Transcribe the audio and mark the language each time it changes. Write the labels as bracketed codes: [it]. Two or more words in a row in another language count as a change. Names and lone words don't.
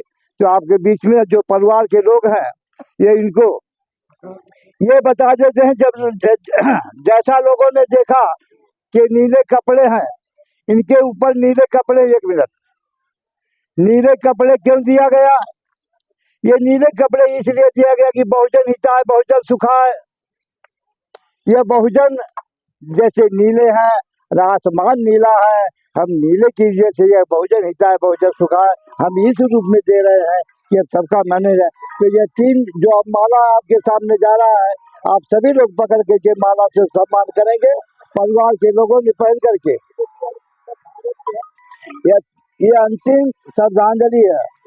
[hi] तो आपके बीच में जो परिवार के लोग हैं ये इनको ये बता देते हैं, जब जैसा लोगों ने देखा कि नीले कपड़े हैं इनके ऊपर, नीले कपड़े, 1 मिनट, नीले कपड़े क्यों दिया गया? ये नीले कपड़े इसलिए दिया गया कि [sa] बहुजन हिताय बहुजन सुखाय। [hi] ये बहुजन जैसे नीले हैं, आसमान नीला है, हम नीले की जैसे ये [sa] बहुजन हिताय बहुजन सुखाय [hi] हम इस रूप में दे रहे हैं कि सबका मैनेज है। तो ये 3 जो अब माला आपके सामने जा रहा है, आप सभी लोग पकड़ के माला से सम्मान करेंगे, परिवार के लोगों ने पहन करके। ये अंतिम श्रद्धांजलि है।